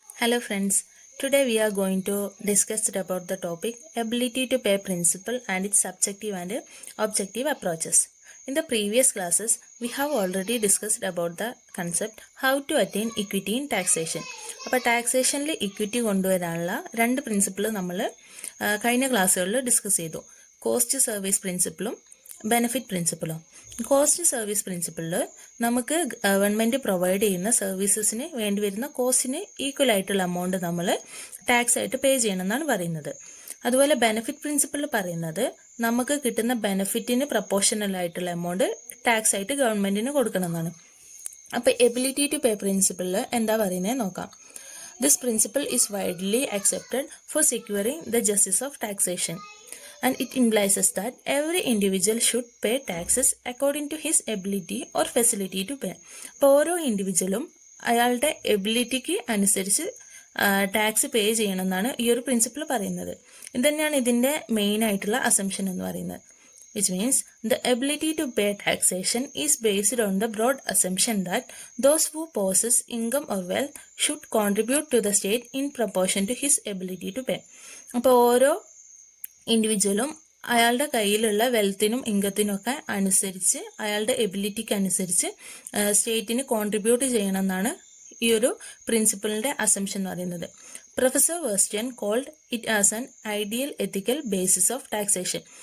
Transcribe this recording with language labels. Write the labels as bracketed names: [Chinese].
[English] Hello friends, today we are going to discuss about the topic ability to pay principle and its subjective and objective approaches. In the previous classes, we have already discussed about the concept how to attain equity in taxation. [Malayalam] അപ്പോൾ ടാക്സേഷനിൽ equity കൊണ്ടുവരാനുള്ള രണ്ട് principle നമ്മൾ കഴിഞ്ഞ ക്ലാസ്സുകളിൽ discuss ചെയ്തു. Cost service പ്രിൻസിപ്പിളും benefit പ്രിൻസിപ്പിളും. Cost service പ്രിൻസിപ്പിളിൽ നമുക്ക് government provide ചെയ്യുന്ന സർവീസസിന് വേണ്ടി വരുന്ന കോസ്റ്റിന് ഈക്വൽ ആയിട്ടുള്ള എമൗണ്ട് നമ്മൾ ടാക്സ് ആയിട്ട് പേ ചെയ്യണമെന്നാണ് പറയുന്നത്. അതുപോലെ ബെനിഫിറ്റ് പ്രിൻസിപ്പിളിൽ പറയുന്നത് നമുക്ക് കിട്ടുന്ന ബെനിഫിറ്റിന് പ്രപ്പോർഷണൽ ആയിട്ടുള്ള എമൗണ്ട് ടാക്സ് ആയിട്ട് ഗവൺമെൻറ്റിന് കൊടുക്കണമെന്നാണ്. അപ്പോൾ എബിലിറ്റി ടു പേ പ്രിൻസിപ്പിളിൽ എന്താ പറയുന്നത് നോക്കാം. [English] This principle is widely accepted for securing the justice of taxation. And it implies that every individual should pay taxes according to his ability or facility to pay. [Malayalam] അപ്പോൾ ഓരോ ഇൻഡിവിജ്വലും അയാളുടെ എബിലിറ്റിക്ക് അനുസരിച്ച് tax പേ ചെയ്യണമെന്നാണ് ഈ ഒരു പ്രിൻസിപ്പിൾ പറയുന്നത്. ഇത് തന്നെയാണ് ഇതിൻ്റെ മെയിൻ ആയിട്ടുള്ള അസംഷൻ എന്ന് പറയുന്നത്. [English] Which means the ability to pay taxation is based on the broad assumption that those who possess income or wealth should contribute to the state in proportion to his ability to pay. [Malayalam] അപ്പോൾ ഓരോ ഇൻഡിവിജ്വലും അയാളുടെ കയ്യിലുള്ള വെൽത്തിനും ഇൻകത്തിനും ഒക്കെ അനുസരിച്ച് അയാളുടെ എബിലിറ്റിക്ക് അനുസരിച്ച് സ്റ്റേറ്റിന് contribute ചെയ്യണമെന്നാണ് ഈ ഒരു പ്രിൻസിപ്പിളിൻ്റെ അസംഷൻ എന്ന് പറയുന്നത്. [English] Professor Weston called it as an ideal ethical basis of taxation.